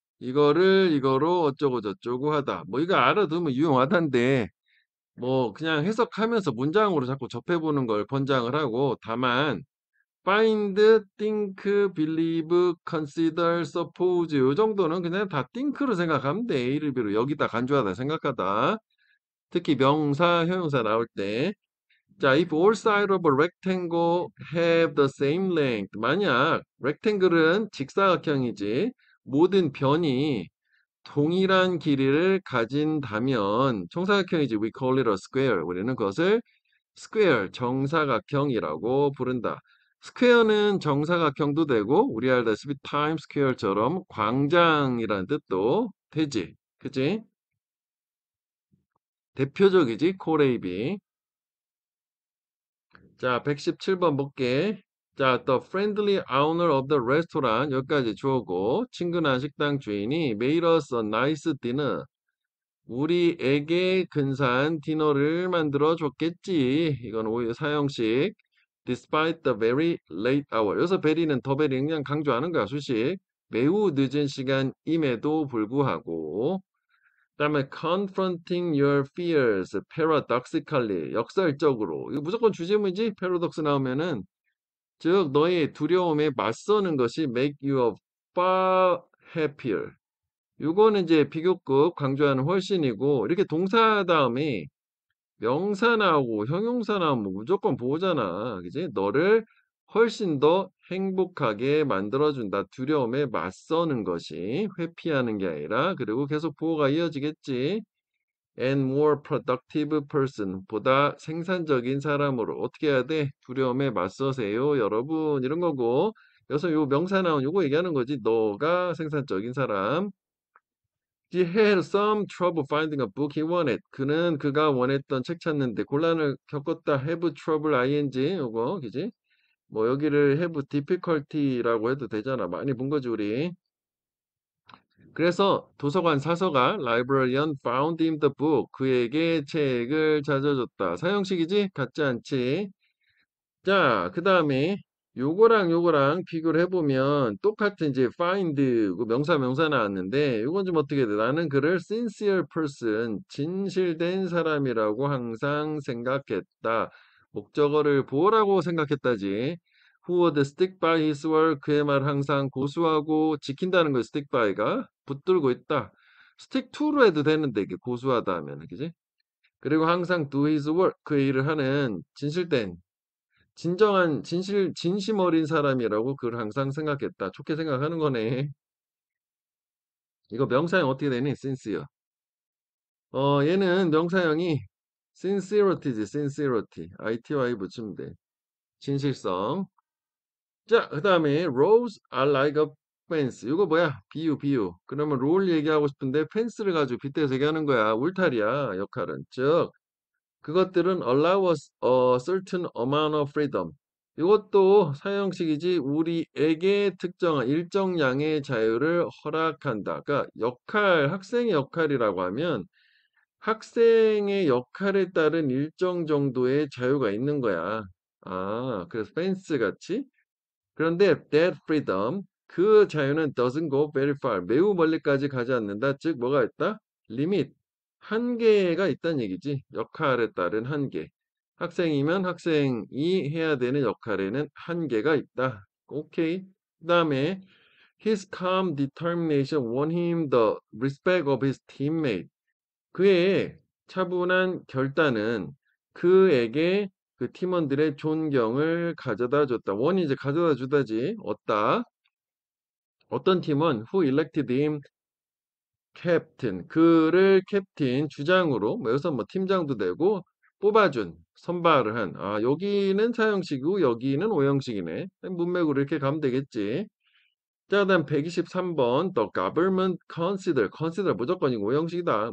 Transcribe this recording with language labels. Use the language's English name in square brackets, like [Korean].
[Korean] 이거를 이거로 어쩌고 저쩌고 하다. 뭐 이거 알아두면 유용하단데 뭐 그냥 해석하면서 문장으로 자꾸 접해보는 걸 권장을 하고 다만 [English] find, think, believe, consider, suppose [Korean] 요 정도는 그냥 다 think로 생각하면 돼. A를 비로 여기다 간주하다 생각하다. 특히 명사, 형용사 나올 때 자, [English] if all sides of a rectangle have the same length. [Korean] 만약 rectangle은 직사각형이지 모든 변이 동일한 길이를 가진다면 정사각형이지 [English] we call it a square. [Korean] 우리는 그것을 square, 정사각형이라고 부른다. 스퀘어는 정사각형도 되고 우리 알다시피 타임 스퀘어처럼 광장이라는 뜻도 되지. 그치? 대표적이지 코레이비. 자, 117번 볼게. [English] 자, the friendly owner of the restaurant [Korean] 여기까지 주어고 친근한 식당 주인이 [English] made us a nice dinner. [Korean] 우리에게 근사한 디너를 만들어 줬겠지. 이건 오히려 사형식. [English] Despite the very late hour. [Korean] 여기서 very는 더 very 그냥 강조하는 거야, 수식. 매우 늦은 시간임에도 불구하고. 그다음에 [English] confronting your fears paradoxically [Korean] 역설적으로. 이거 무조건 주제문이지? paradox 나오면은 즉 너의 두려움에 맞서는 것이 [English] make you a far happier. [Korean] 요거는 이제 비교급 강조하는 훨씬이고 이렇게 동사 다음에 명사 나오고 형용사 나오면 무조건 보호잖아. 그지? 너를 훨씬 더 행복하게 만들어준다. 두려움에 맞서는 것이 회피하는 게 아니라 그리고 계속 보호가 이어지겠지. [English] And more productive person [Korean] 보다 생산적인 사람으로 어떻게 해야 돼? 두려움에 맞서세요, 여러분. 이런 거고. 여기서 요 명사 나온 요거 얘기하는 거지. 너가 생산적인 사람. [English] He had some trouble finding a book he wanted. [Korean] 그는 그가 원했던 책 찾는데 곤란을 겪었다. [English] have trouble ing [Korean] 요거 그지? 뭐 여기를 [English] have difficulty [Korean] 라고 해도 되잖아. 많이 본 거지 우리. 그래서 도서관 사서가 [English] librarian found him the book. [Korean] 그에게 책을 찾아줬다. 사형식이지? 같지 않지? 자, 그 다음에 요거랑 비교를 해보면 똑같은 이제 find 그 명사 나왔는데 요건 좀 어떻게 돼? 나는 그를 [English] sincere person [Korean] 진실된 사람이라고 항상 생각했다. 목적어를 보호라고 생각했다지. [English] Who would stick by his word [Korean] 그의 말 항상 고수하고 지킨다는 거 stick by가 붙들고 있다. stick to로 해도 되는데 이게 고수하다 하면 그지? 그리고 항상 [English] do his work [Korean] 그 일을 하는 진실된 진정한 진심 어린 사람이라고 그걸 항상 생각했다. 좋게 생각하는 거네. 이거 명사형 어떻게 되니? sincere. 얘는 명사형이 sincerity지, sincerity. ity 붙이면 돼. 진실성. 자, 그 다음에 [English] rows are like a fence. [Korean] 이거 뭐야? 비유. 그러면 롤 얘기하고 싶은데 펜스를 가지고 빗대서 얘기하는 거야. 울타리야, 역할은. 즉, 그것들은 [English] allow us a certain amount of freedom. [Korean] 이것도 사형식이지 우리에게 특정한 일정량의 자유를 허락한다. 그러니까 학생의 역할이라고 하면 학생의 역할에 따른 일정 정도의 자유가 있는 거야. 아, 그래서 펜스 같이. 그런데 [English] that freedom [Korean] 그 자유는 [English] doesn't go very far. [Korean] 매우 멀리까지 가지 않는다. 즉 뭐가 있다? limit 한계가 있다는 얘기지. 역할에 따른 한계. 학생이면 학생이 해야 되는 역할에는 한계가 있다. 오케이. 그다음에 [English] his calm determination won him the respect of his teammate. [Korean] 그의 차분한 결단은 그에게 그 팀원들의 존경을 가져다 줬다. 원이 이제 가져다 주다지. 얻다. 어떤 팀은 [English] who elected him captain. [Korean] 그를 캡틴 주장으로 뭐 여기서 뭐 팀장도 되고 뽑아준 선발을 한. 아, 여기는 사형식이고 여기는 오형식이네. 문맥으로 이렇게 가면 되겠지. 자, 다음 123번 [English] The government consider [Korean] 무조건 이거 오형식이다.